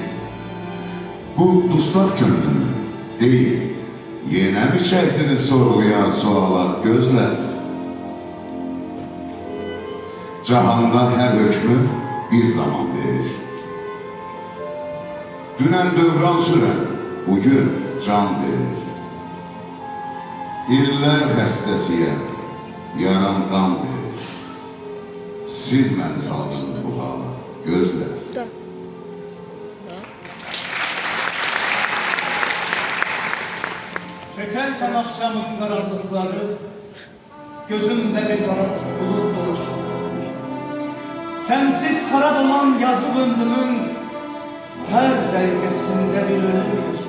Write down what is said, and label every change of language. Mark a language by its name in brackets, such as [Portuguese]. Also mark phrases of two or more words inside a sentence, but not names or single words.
[Turkish] Bu duslar könlümü değil, yine mi çektiniz sorguya suala gözler? Cahanda her hükmü bir zaman verir. Dünen dövran süren, bugün can verir. [Azerbaijani] İller xəstəsiyə, yaram qan verir. Siz məni saldınız bu hala, gözlər. [Turkish] Çöker tamaşkamın karanlıkları, gözümde bir kara bulut dolaşır. Sensiz harap olan yazı ömrümün her dakikasında bir ölüm geçer.